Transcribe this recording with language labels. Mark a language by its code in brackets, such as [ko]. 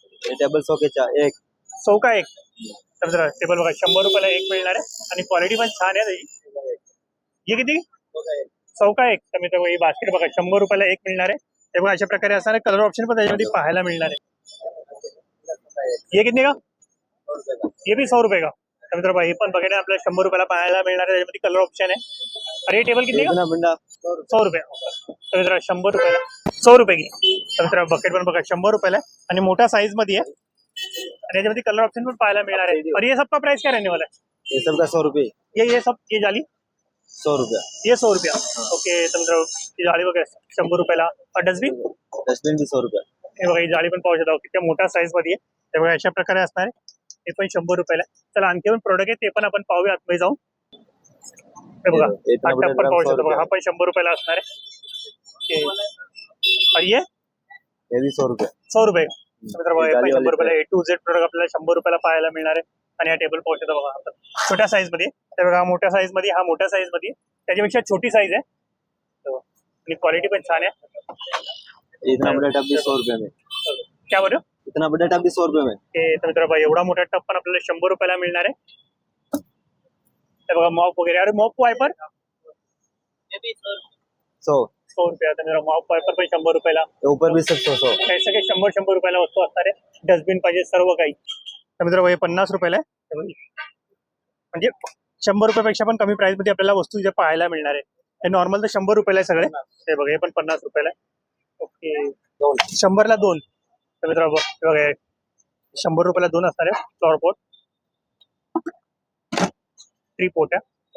[hi] 100 के 4 1 [mr] 100 का 1 तर टेबल बघा 100 रुपयाला 1 मिळणार आहे आणि क्वालिटी पण छान आहे त्याची। हे किती 100 का 1 तर मित्रांनो ही बास्केट बघा 100 रुपयाला 1 मिळणार आहे। तेव्हा अशा प्रकारे असणार आहे, कलर ऑप्शन पण त्याच्यामध्ये पाहायला मिळणार आहे। [hi] ये कितने का, ये भी 100 रुपये का। [mr] तर मित्रांनो हे पण बघा आपल्याला 100 रुपयाला पाहायला मिळणार आहे, त्याच्यामध्ये कलर ऑप्शन आहे। [hi] अरे टेबल कितने का 100 रुपये [mr] तर मित्रांनो 100 रुपयाला [hi] 100 रुपये की। [mr] तर मित्रांनो बकेट पण बघा 100 रुपयाला आणि मोठ्या साईज मध्ये आहे आणि याच्यामध्ये कलर ऑप्शन पण पाहायला मिळणार आहे। [hi] और ये सबका प्राइस क्या रहने वाला है। ये सब का 100 रुपये। ये सब ये जाली 100 रुपया। ये 100 रुपया ओके। [mr] तर मित्रांनो ही जाळी बघा 100 रुपयाला [hi] और डस्टबिन भी 100 रुपया। [mr] हे बघा ही जाळी पण पाहू शकता किती मोठ्या साईज मध्ये आहे। ते बघा अशा प्रकारे असणार आहे, हे पण 100 रुपयाला। चला आणखी पण प्रोडक्ट आहे ते पण आपण पाहूया आतमध्ये जाऊन। हे बघा हा टप पण पाहू शकता बघा, हा पण 100 रुपयाला असणार आहे। [hi] और ये भी 100 रुपये। [mr] 100 रुपये तर बघा 100 रुपयाला A to Z प्रोडक्ट आपल्याला 100 रुपयाला पाहायला मिळणार आहे। आणि हा टेबल पाहू शकता बघा आपण छोट्या साईज मध्ये, ते बघा मोठ्या साईज मध्ये, हा मोठ्या साईज मध्ये, त्याच्यापेक्षा छोटी साईज आहे आणि क्वालिटी पण छान आहे। [hi] इतना बड़ा टब भी 100 रुपये में। क्या बोल रहे हो, इतना बड़ा टब भी 100 रुपये में। [mr] तर मित्रांनो एवढा मोठा टप पण आपल्याला 100 रुपयाला मिळणार आहे। ते बघा मॉप वगैरे, अरे मॉप वायपर 100 रुपया। तर मेरा मॉप वायपर पण 100 रुपयाला, [hi] ऊपर भी सब 100 [mr] हे सगळे 100 रुपयाला वस्तू असणार आहे। डस्टबिन पाहिजे सर्व काही। तर मित्रांनो हे 50 रुपयाला आहे, म्हणजे 100 रुपयापेक्षा पण कमी प्राइस मध्ये आपल्याला वस्तू इथे पाहायला मिळणार आहे। हे नॉर्मल तर 100 रुपयाला आहे सगळे, हे बघा हे पण 50 रुपयाला आहे। ओके 100 ला 2 तर मित्रांनो बघा 100 रुपयाला 2 असणार आहे फ्लॉवर पॉट, 3 पोट आहे।